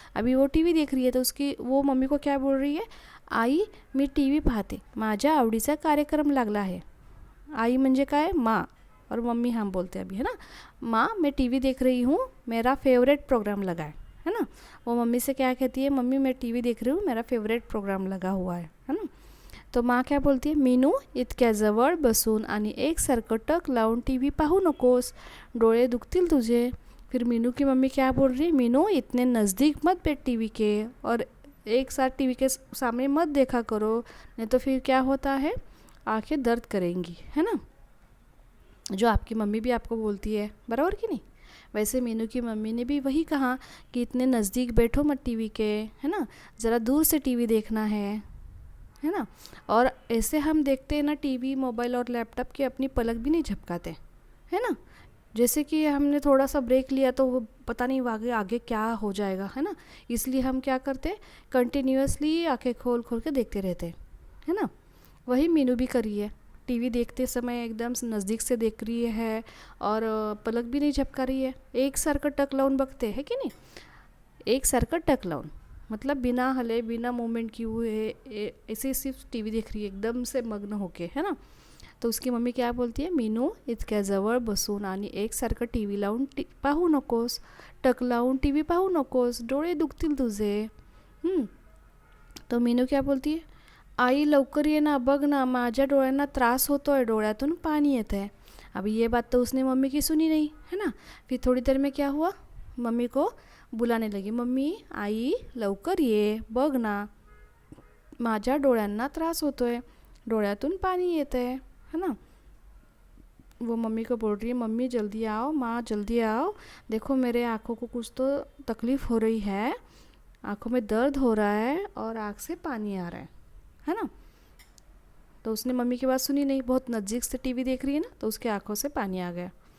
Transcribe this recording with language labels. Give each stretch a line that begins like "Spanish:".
Hindi: अभी वो टीवी देख रही है तो उसकी वो मम्मी को क्या बोल रही है,
Marathi: आई मी टीवी पाहते, माझ्या आवडीचा कार्यक्रम लागला है। आई म्हणजे काय,
Hindi: माँ, और मम्मी हम बोलते हैं अभी, है ना। माँ मैं टीवी देख रही हूँ, मेरा फेवरेट प्रोग्राम लगा है ना। वो मम्मी से क्या कहती है, मम्मी मैं टीवी देख रही हूँ, मेरा फेवरेट प्रोग्राम लगा हुआ है ना। तो माँ क्या बोलती है,
Marathi: मीनू इतक्या जवळ बसून आणि एकसारखं टक लावून टीवी पाहू नकोस, डोळे दुखतील तुझे।
Hindi: फिर मीनू की मम्मी क्या बोल रही है, मीनू इतने नज़दीक मत बैठ टीवी के, और एक साथ टीवी के सामने मत देखा करो, नहीं तो फिर क्या होता है, आंखें दर्द करेंगी, है ना। जो आपकी मम्मी भी आपको बोलती है, बराबर कि नहीं। वैसे मीनू की मम्मी ने भी वही कहा कि इतने नज़दीक बैठो मत टीवी के, है ना, ज़रा दूर से टीवी देखना है ना। और ऐसे हम देखते हैं ना टीवी मोबाइल और लैपटॉप की, अपनी पलक भी नहीं झपकाते, है ना। जैसे कि हमने थोड़ा सा ब्रेक लिया तो वो पता नहीं आगे आगे क्या हो जाएगा, है ना। इसलिए हम क्या करते, कंटिन्यूअसली आंखें खोल खोल के देखते रहते, है ना। वही मीनू भी करी है, टीवी देखते समय एकदम नज़दीक से देख रही है, और पलक भी नहीं झपका रही है,
Marathi: एक सारखं टक लावून बघते
Hindi: है कि नहीं।
Marathi: एक सारखं टक लावून
Hindi: मतलब बिना हले बिना मूवमेंट किए हुए ऐसे सिर्फ टीवी देख रही है एकदम से मग्न होके, है ना। तो उसकी मम्मी क्या बोलती है,
Marathi: मीनू इतक्या जवळ बसून आणि एकसारखं टीवी लावून पाहू नकोस, टक लावून टीवी पाहू नकोस, डोळे दुखतील तुझे।
Hindi: तो मीनू क्या बोलती है,
Marathi: आई लवकर ये ना, बघ ना माझ्या डोळ्यांना त्रास होतोय, डोळ्यातून पानी येत है।
Hindi: अभी ये बात तो उसने मम्मी की सुनी नहीं, है ना। फिर थोड़ी देर में क्या हुआ, मम्मी को बुलाने लगी, मम्मी
Marathi: आई लवकर ये, बघ ना माझ्या डोळ्यांना त्रास होतोय, डोळ्यातून पानी येत है ना.
Hindi: वो मम्मी को बोल रही है, मम्मी जल्दी आओ, माँ जल्दी आओ, देखो मेरे आँखों को कुछ तो तकलीफ़ हो रही है, आँखों में दर्द हो रहा है और आँख से पानी आ रहा है ना. तो उसने मम्मी की बात सुनी नहीं, बहुत नज़दीक से टीवी देख रही है ना, तो उसके आँखों से पानी आ गया.